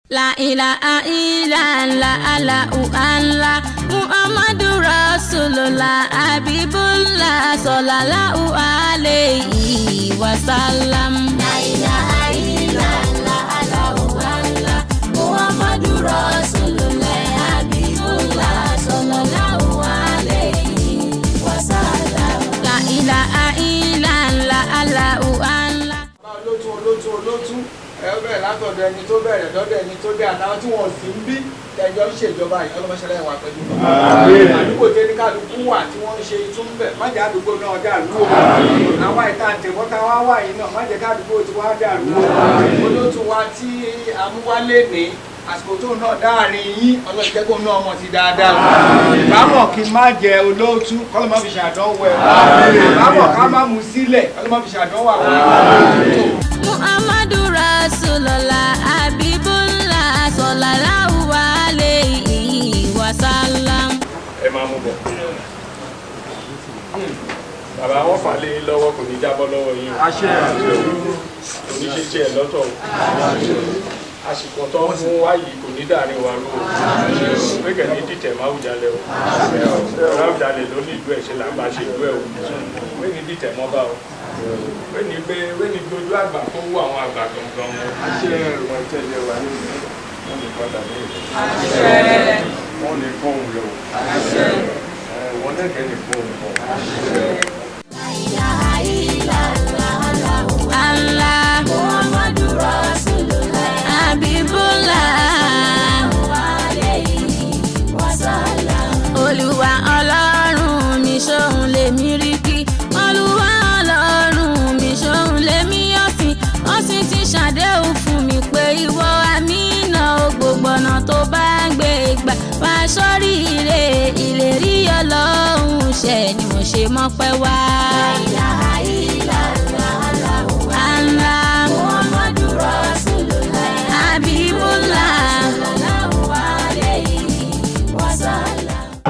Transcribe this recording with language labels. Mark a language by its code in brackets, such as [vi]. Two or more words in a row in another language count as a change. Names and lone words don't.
[ar] لا إله إلا الله، الله الله، محمد رسول الله، حبيب الله، صلى الله عليه وسلم. لا إله إلا الله، الله الله، محمد رسول الله، حبيب الله، صلى الله عليه وسلم. لا إله إلا الله، الله الله. [yo] Olótú, olótú, olótú. Ẹ ó bẹ̀rẹ̀ látọ̀dọ̀ ẹni tó bẹ̀rẹ̀, lọ́dọ̀ ẹni tó dé, àtàwọn tí wọ́n sì ń bí, tẹ́jọ́ ń ṣèjọba yìí, Ọlọ́run ṣe lẹ́yìn wa pẹ̀lú wọn. Àmín. Àdúgbò tẹ́ ní kálukú wà tí wọ́n ń ṣe itú ń bẹ̀, má jẹ́ àdúgbò náà dàrú o. Àmín. Àwa ìta àtẹ̀wọ́ tá a wá wà yìí náà, má jẹ́ kádùúgbò ti wá dàrú o. Àmín. Olótú wa tí a mú wá lénìí, àsìkò tó náà dáàrin yín, Ọlọ́run jẹ́ kó náà mọ̀ sí dáadáa o. Àmín. Ìbámọ̀ kí n má jẹ olótú, k'Ọlọ́run má fi ṣàdánwò ẹ̀. Àmín. Ìbámọ̀ ká má mu sílẹ̀, Ọlọ́run má fi ṣàdánwò àwọn. Àmín. [ar] محمد رسول الله، حبيب الله، صلى الله عليه وسلم. [yo] Ẹ máa mú bọ̀. Bàbá, wọ́n fà lé yín lọ́wọ́, kò ní jábọ́ lọ́wọ́ yín o. Àṣẹ. Kò ní ṣe tiẹ̀ lọ́tọ̀ o. Àsìkò tó ń fún wa yìí kò ní dàrin wa rú o. Pé kẹ̀ ní dìtẹ̀ máa wù jalè o. Ọ̀rọ̀ wù jalè ló ní ìlú ẹ̀ ṣe là ń bá ṣe ìlú ẹ̀ o. Pé ní dìtẹ̀ mọ́ bá o. Pé ní gbé, pé ní dojú àgbà kó wú àwọn àgbà gangan o. Àṣẹ. Wọ́n ní padà ní ìlú. Àṣẹ. Wọ́n ní fóun lọ. Àṣẹ. Ẹ, wọ́n náà kẹ́ ní fóun lọ. Àṣẹ. [ar] لا إله إلا الله، الله. محمد رسول الله، حبيب الله، صلى الله عليه وسلم. [yo] Olúwa Ọlọ́run mi, ṣóhun lèmi rí kí. Olúwa Ọlọ́run mi, ṣóhun lèmi yọ̀ sí. Ó sì ti ṣàdéhùn fún mi pé ìwọ Àmínà o, gbogbo ọ̀nà tó bá ń gbé gbà. Wá sórí ire, ìlérí Ọlọ́run ṣẹ ni mo ṣe mọ́pẹ́ wá. [ar] لا إله إلا الله، الله. محمد رسول الله، حبيب الله، صلى الله عليه وسلم.